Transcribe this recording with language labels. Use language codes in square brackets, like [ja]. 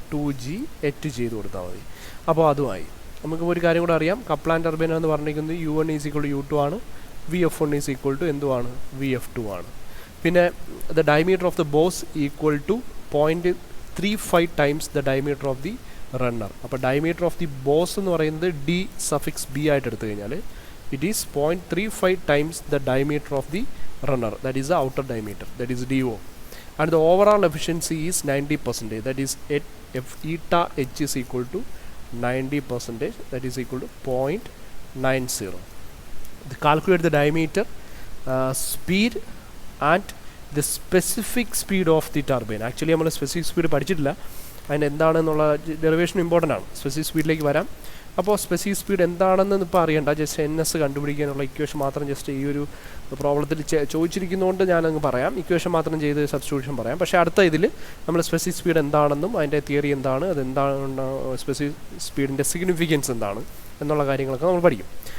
[ml] 2GH ചെയ്ത് കൊടുത്താൽ മതി. അപ്പോൾ അതുമായി നമുക്ക് ഒരു കാര്യം കൂടെ അറിയാം. കപ്ലാൻ ടർബൈൻ എന്ന് പറഞ്ഞിരിക്കുന്നത് U1 is equal to U2 ആണ്, VF1 ഈസ് ഈക്വൽ ടു എന്തുവാണ്? VF2 ആണ്. [en] പിന്നെ the diameter of the boss equal to 0.35 times the diameter of the runner. [ml] അപ്പോൾ ഡയമീറ്റർ ഓഫ് ദി ബോസ് എന്ന് പറയുന്നത് D(B) ആയിട്ട് എടുത്തു കഴിഞ്ഞാൽ [en] it is 0.35 times the diameter of the runner, that is the outer diameter, that is DO, and the overall efficiency is 90%, that is if eta H is equal to 90%, that is equal to 0.90. Calculate the diameter, speed and the specific speed of the turbine. [ml] Actually നമ്മൾ specific speed പഠിച്ചിട്ടില്ല, അതിന് എന്താണെന്നുള്ള derivation important ആണ്. Specific സ്പീഡിലേക്ക് വരാം. അപ്പോൾ specific speed എന്താണെന്ന് ഇപ്പോൾ അറിയണ്ട, ജസ്റ്റ് NS കണ്ടുപിടിക്കാനുള്ള ഇക്വേഷൻ മാത്രം ജസ്റ്റ് ഈ ഒരു പ്രോബ്ലത്തിൽ ചോദിച്ചിരിക്കുന്നതുകൊണ്ട് ഞാനങ്ങ് പറയാം. ഇക്വേഷൻ മാത്രം ചെയ്ത് സബ്സ്റ്റിറ്റ്യൂഷൻ പറയാം. പക്ഷേ അടുത്ത ഇതിൽ നമ്മൾ സ്പെസിഫിക് സ്പീഡ് എന്താണെന്നും അതിൻ്റെ തിയറി എന്താണ്, അതെന്താണ്, സ്പെസിഫിക് സ്പീഡിൻ്റെ സിഗ്നിഫിക്കൻസ് എന്താണ് എന്നുള്ള കാര്യങ്ങളൊക്കെ നമ്മൾ പഠിക്കും.